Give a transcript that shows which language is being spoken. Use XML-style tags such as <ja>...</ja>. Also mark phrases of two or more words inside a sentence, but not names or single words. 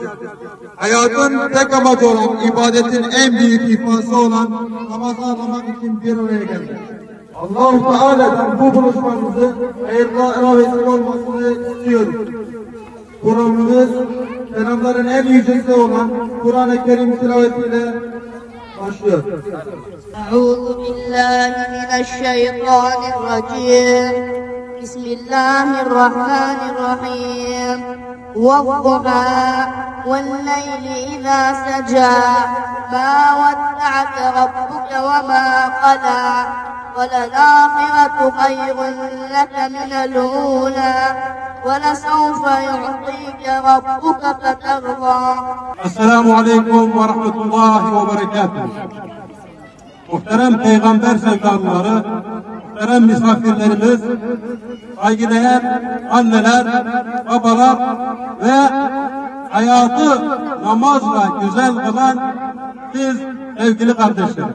<tr>Hayatın tek amacı olan, ibadetin en büyük ifadesi olan namazı anlamak için bir araya geldik. Allah-u Teala'dan bu buluşmamızı hayırlara vesile olmasını istiyoruz. Programımız kelamların en yücesi olan Kur'an-ı Kerim tilavetiyle başlıyor.</tr> <ar>أعوذ بالله من الشيطان الرجيم بسم الله الرحمن الرحيم والضحى والليل إذا سجى ما ودعك ربك وما قلى وللآخرة خير لك من الأولى ولسوف يعطيك ربك فترضى. السلام عليكم ورحمة الله وبركاته.</ar> <tr>Muhterem Peygamber sevdalıları, muhterem misafirlerimiz, saygıdeğer anneler, babalar ve hayatı namazla güzel kılan siz sevgili kardeşlerim.</tr>